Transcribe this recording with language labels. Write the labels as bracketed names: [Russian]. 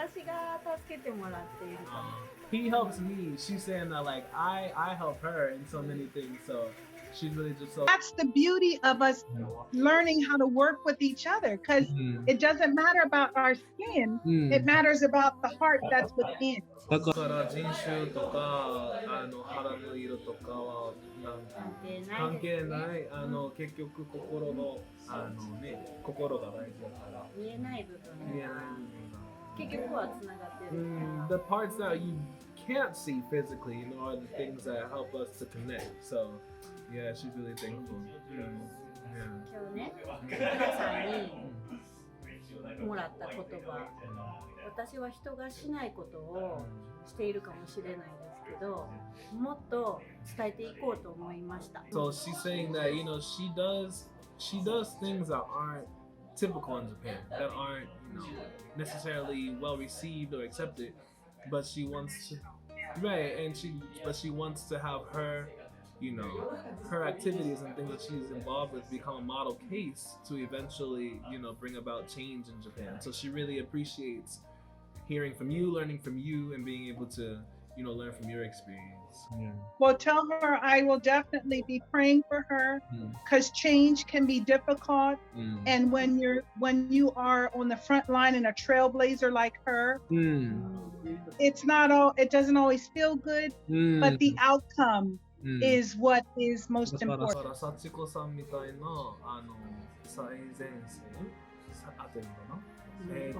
[Japanese] 私が助けてもらっているから。 [English] He helps me. She's saying that like I help her in so many things. So she's really just so. That's the beauty of us learning how to work with each other, because it doesn't matter about our skin. It matters about the heart that's within. [Japanese] だから人種とか肌の色とかは関係ない。結局心の心が大事だから。見えない部分。見えない部分が。結局はつながってる。 [English] The parts that you can't see physically, you know, are the things that help us to connect. So, yeah, she's really thankful. [Japanese] 今日ね、皆さんにもらった言葉、私は人がしないことをしているかもしれないですけど、もっと伝えていこうと思いました。 [English] So she's saying that, you know, she does things that aren't typical in Japan, that aren't, you know, necessarily well received or accepted, but she wants to, right, but she wants to have her, you know, her activities and things that she's involved with become a model case to eventually, you know, bring about change in Japan. So she really appreciates hearing from you, learning from you, and being able to, you know, learn from your experience. Well, tell her I will definitely be praying for her, because change can be difficult, and when you are on the front line and a trailblazer like her, it doesn't always feel good, but the outcome is what is most important. [Japanese] 幸子さんみたいな最前線当てるのかな。